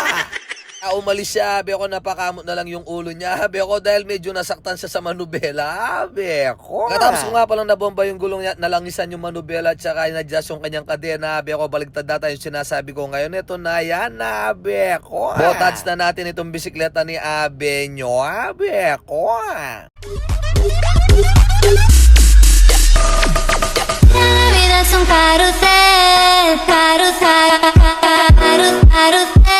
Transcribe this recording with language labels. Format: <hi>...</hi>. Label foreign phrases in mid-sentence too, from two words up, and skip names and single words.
<tl>Umalis siya, Abe ko, napakamot na lang yung ulo niya, Abe ko, dahil medyo nasaktan siya sa manubela, Abe ko. Katapos ko nga palang nabomba yung gulong niya, nalangisan yung manubela at saka in-adjust yung kanyang kadena, Abe ko, baligtad data yung sinasabi ko ngayon. Ito na yan, Abe ko. Botats na natin itong bisikleta ni Abe nyo, Abe ko.</tl> <es>La vida es un carrusel, carrusel, carrusel, carrusel.</es>